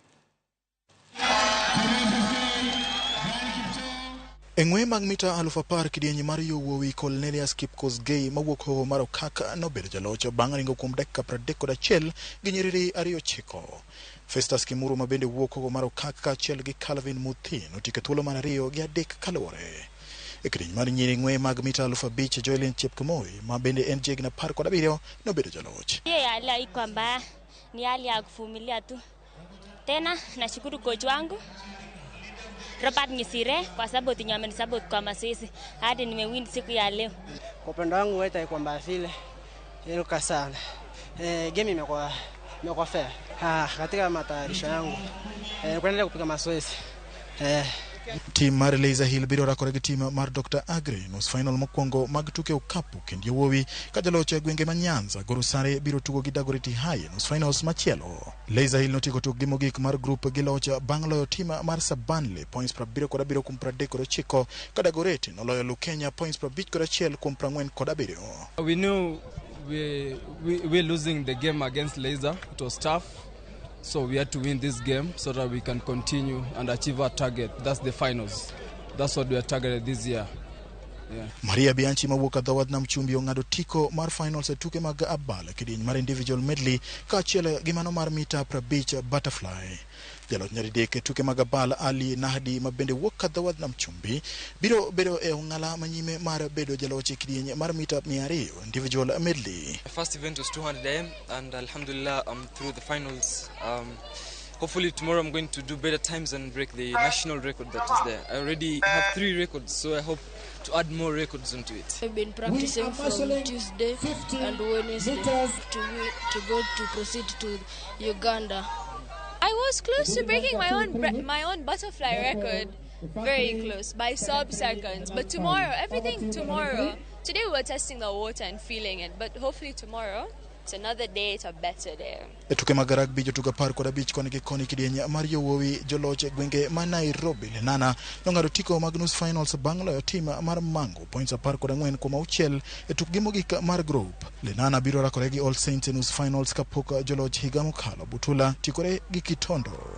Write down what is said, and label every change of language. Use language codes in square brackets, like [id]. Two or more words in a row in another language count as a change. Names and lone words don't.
[luo] Eng'we mag mita 10,000 kidieny mar yowuowi Cornelius Kipkosgei mawuok hoho mar Okaka nobedo jaloch bang' ringo kuom dakika 31 gi nyiriri 2-9. Festus Kimuru ma bende wuok hoho mar Okaka kaachiel gi Calvin Muthin otike thuolo mar 2 gi 3 kaluwore. E kidieny mar nyiri ng'we mag mita 5,000 Joylin Chepkemoi ma bende en jegna 17 nobedo jaloch. [sw] Hali haikuwa mbaya, ni hali ya kuvumilia tu. Tena nashukuru coach wangu Robert Ngisire kwa sababu tinyameni support kwa mazoezi hadi nimewin siku ya leo. Kwa upande wangu haita kwa mbaya vile. Iluka sana. Game imekuwa fair. Katika matayarisho yangu kuendelea kupiga mazoezi. [luo] Team mar Laser Hill biro rakore gi team mar Dr. Agri nus final mokwongo mag tuke okapu kendo yowuowi ka jaloch gwenge ma Nyanza Gor Sare biro tugo gi Dagoretti High nus finals machielo. Laser Hill notieko tukgi mogik mar group gi loch bang' loyo team mar Sabanle points 77 kuom 39 ka Dagoretti noloyo Lukenya points 51 kuom 47. [en] We knew we're losing the game against Laser. It was tough. So we had to win this game so that we can continue and achieve our target. That's the finals. That's what we are targeted this year. Yeah. [luo] Maria Bianchi mawuok adhowad nam chumbi ong'ado tiko mar finals e tuke mag abal kidieny mar [en] individual medley [luo] kaachiel gi mano mar mita 50 butterfly. Jaloch nyadidek e tuke mag abal Ali Nahdi ma bende wuok adhowad nam chumbi biro bedo e ong'ala manyime mar bedo jaloch e kidieny mar mita 200 [en] individual medley. My first event was 200 AM and alhamdulillah I'm through the finals. Hopefully tomorrow I'm going to do better times and break the national record that is there. I already have 3 records, so I hope to add more records onto it. I've been practicing from Tuesday and Wednesday to go to proceed to Uganda. I was close to breaking my own butterfly record, very close, by sub-seconds. But tomorrow, today we're testing the water and feeling it, but hopefully tomorrow, it's another day, it's a better day. [luo] E tuke mag rugby jotugo 15 koni gi koni kidieny mar yowuowi joloch gwenge ma Nairobi Lenana nong'ado tiko mag nus finals bang' loyo team mar Mango points 14 kuom 6 e tukgi mogik mar group. Lenana biro rakore gi All Saints e nus finals kapok joloch higa mokalo Butula tikore gi Kitondo.